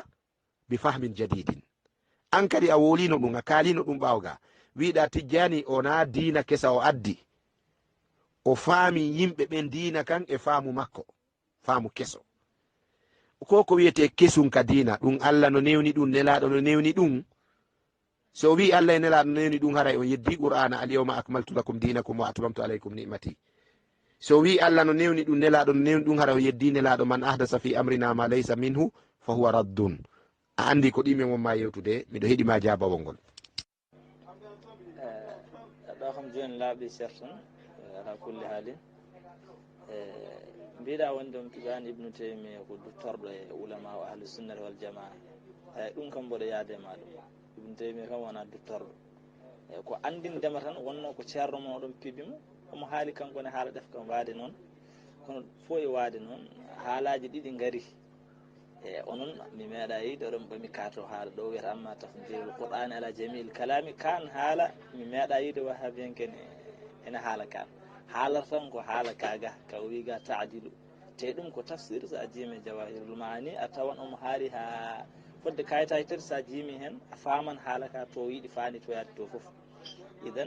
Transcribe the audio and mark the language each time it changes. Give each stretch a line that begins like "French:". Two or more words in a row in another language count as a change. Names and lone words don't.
Arabic: بفهم جديد
Fula: an kadi a wolino ɗum a kalino ɗum ɓawga wiɗa tijjani ona dina kesa o addi o faami yimɓe ɓen dina kan e faamu makko faamu keso ko wiyete kesum ka dina ɗum allah no newni ɗum nelaɗo no newni ɗum so wi allah e nelaɗo no newni ɗum haray on yeddi qur'ana
Arabic: اليوم أكملت لكم دينكم وأتممت عليكم نعمتي
Fula: so wi allah no newni ɗum nelaɗo no newni ɗum haray on yeddi nelaɗo
Arabic: من أحدث في أمرنا ما ليس منه فهو رد
Fula: a andi ko ɗime mon ma yewtude miɗo heeɗima jabawol ngol ɗo kam joni laaɓi certain
Arabic: على كل حال
Fula: mbiɗa wonde on tugani ibnu taymiya ko duttorɗo e ulama o
Arabic: أهل السنة والجماعة
Fula: eyi ɗum kam mboɗo yaade ma ɗum ibnu taymiya kam wona duttorɗo eyi ko andindema tan wonno ko ceerno moɗon pibimo omo haali kanko ne haala ɗef kam waade noon kono fo e waade noon haalaji ɗiɗi gaari e onon mi meeɗa yiide oɗon ɓami kato haala ɗo wiyata
Arabic: أما تفضيل القرآن على جميع الكلام
Fula: kan haala mi meeɗa yiide wahabiyanken ene haala kan haalata tan ko haala kaga ka wiga taadilu te ɗum ko tafsir sa jiimi jawahirul maani a tawan omo haali ha fodde kayitaji tati sa jiimi hen a faman haala ka to yiiɗi faani to yaade to foof idan